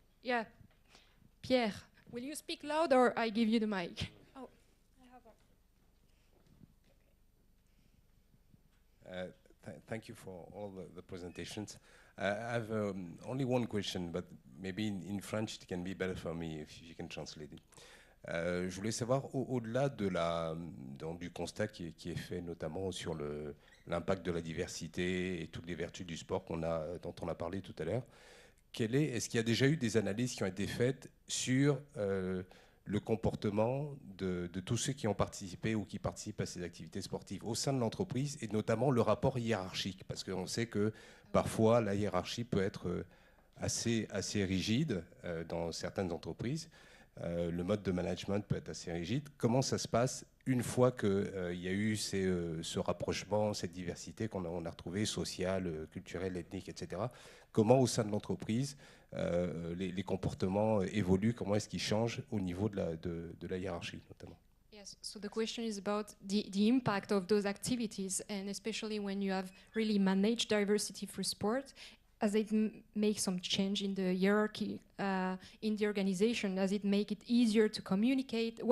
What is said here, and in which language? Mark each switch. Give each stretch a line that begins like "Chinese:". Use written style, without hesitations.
English: Yeah, Pierre. Will you speak loud, or I give you the mic? Oh, I have thank you for all the presentations. I have only one question, but maybe in French it can be better for me if you can translate it.
French: Je voulais savoir, au-delà du constat qui est fait notamment sur l'impact de la diversité et toutes les vertus du sport dont on a parlé tout à l'heure, est-ce qu'il y a déjà eu des analyses qui ont été faites sur le comportement de tous ceux qui ont participé ou qui participent à ces activités sportives au sein de l'entreprise, et notamment le rapport hiérarchique, parce qu'on sait que parfois la hiérarchie peut être assez rigide dans certaines entreprises. Le mode de management peut être assez rigide. Comment ça se passe une fois qu'il y a eu ce rapprochement, cette diversité qu'on a retrouvée, sociale, culturelle, ethnique, etc. Comment au sein de l'entreprise les comportements évoluent, comment est-ce qu'ils changent au niveau de la hiérarchie notamment?
English: Yes, so the question is about the impact of those activities, and especially when you have really managed diversity for sport, as it makes some change in the hierarchy in the organization, does it make it easier to communicate?